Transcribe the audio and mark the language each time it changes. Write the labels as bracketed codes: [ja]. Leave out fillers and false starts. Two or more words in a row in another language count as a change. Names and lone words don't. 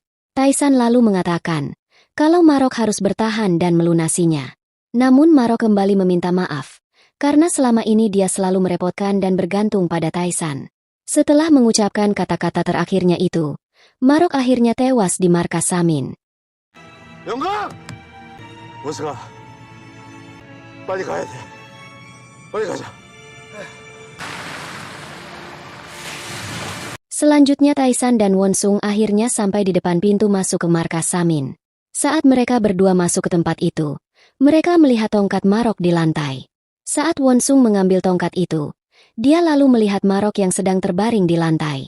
[id] Taisan lalu mengatakan, kalau Marok harus bertahan dan melunasinya. Namun Marok kembali meminta maaf, karena selama ini dia selalu merepotkan dan bergantung pada Taisan. Setelah mengucapkan kata-kata terakhirnya itu, Marok akhirnya tewas di markas Samin. [ko] 영감! 원수가 빨리 가야 돼. 빨리 가자. [id] Selanjutnya Taisan dan Wonsung akhirnya sampai di depan pintu masuk ke markas Samin. Saat mereka berdua masuk ke tempat itu, mereka melihat tongkat Marok di lantai. Saat Wonsung mengambil tongkat itu, dia lalu melihat Marok yang sedang terbaring di lantai.